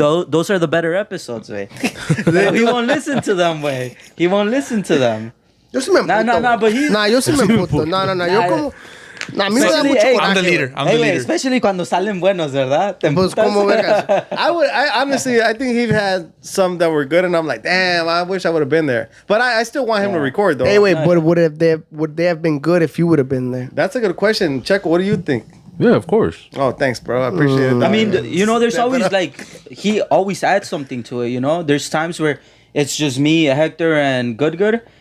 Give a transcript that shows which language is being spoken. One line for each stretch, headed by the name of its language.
English: Those are the better episodes, güey. He won't listen to them, güey. He won't listen to them.
Spanish: Yo sí me emputo.
English: No, but he...
Spanish: Nah, yo sí me emputo. No. Yo como... Nah, a mí me da mucho coraje.
English: I'm the leader.
Spanish: Especially cuando salen buenos, ¿verdad? Pues como vergas.
English: I honestly, I think he had some that were good, and I'm like, damn, I wish I would have been there. But I still want him to record, though. Hey, wait, but would they have been good if you would have been there? That's a good question. Check, what do you think? Yeah, of course. Oh, thanks, bro. I appreciate it. I mean, there's always, like, he always adds something to it, There's times where it's just me, Hector, and Good.